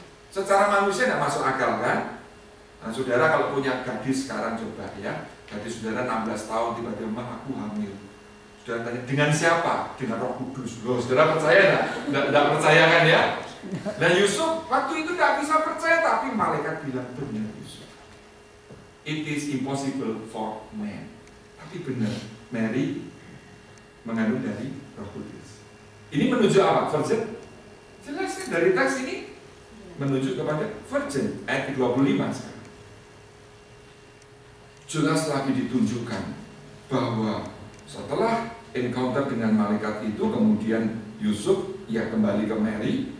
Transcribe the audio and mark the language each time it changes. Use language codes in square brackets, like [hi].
[id] Secara manusia tidak masuk akal kan? Nah, saudara kalau punya gadis sekarang coba ya, gadis saudara 16 tahun tiba-tiba aku hamil. Saudara tanya, dengan siapa? Dengan Roh Kudus. Loh, saudara percaya enggak? Tidak percaya kan ya? Nah Yusuf waktu itu tidak bisa percaya, tapi malaikat bilang benar Yusuf. [en] It is impossible for man. [id] Tapi benar, Mary mengandung dari Roh Kudus. Ini menuju apa? Virgin? Jelas kan dari teks ini menuju kepada virgin. Ayat 25 sekarang. Jelas lagi ditunjukkan bahwa setelah encounter dengan malaikat itu, kemudian Yusuf ia kembali ke Mary.